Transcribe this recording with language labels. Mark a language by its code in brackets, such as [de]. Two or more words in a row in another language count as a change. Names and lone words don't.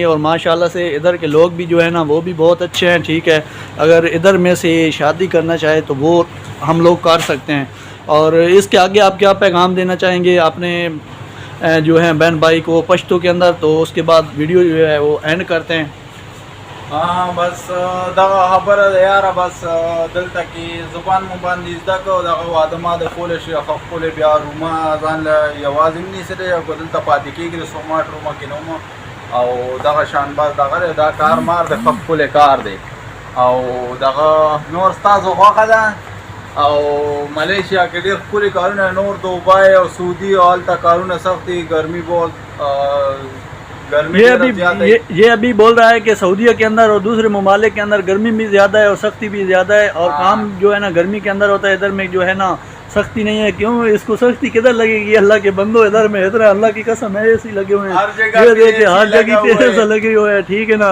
[ur] اور ماشاءاللہ سے ادھر کے لوگ بھی جو ہے نا وہ بھی بہت اچھے ہیں ٹھیک ہے, اگر ادھر میں سے شادی کرنا چاہے تو وہ ہم لوگ کر سکتے ہیں. اور اس کے آگے آپ کیا پیغام دینا چاہیں گے اپنے جو ہیں بہن بھائی کو پشتو کے اندر, تو اس کے بعد ویڈیو جو ہے وہ اینڈ کرتے ہیں. [ps] ہاں بس دغه خبره ده یاره, بس دلته کې زبان مو باندې زده کړو دغه واده ماده کولی شي خپلې بیا رومه ځان له یوازې هم نیسلی او که دلته پاتې کېږي د سوماټ رومه کې نه وم او دغه شان بس دغه دی دا کار مار د خپلې کار دی او دغه نور ستاسو خوښه ده او ملیشیا کې ډېر ښکلي کارونه نور دوبای او سعودي او هلته کارونه سخت دي, ګرمي بہت [ur] یہ ابھی بول رہا ہے کہ سعودیہ کے اندر اور دوسرے ممالک کے اندر گرمی بھی زیادہ ہے اور سختی بھی زیادہ ہے, اور کام جو ہے نا گرمی کے اندر ہوتا ہے, ادھر میں جو ہے نا سختی نہیں ہے. کیوں اس کو سختی کدھر لگے گی, اللہ کے بندو ادھر میں ادھر اللہ کی قسم ہے ایسی لگے ہوئے ہیں, یہ دیکھیں ہر جگہ پہ ایسا لگے ہوئے ہیں ٹھیک ہے نا.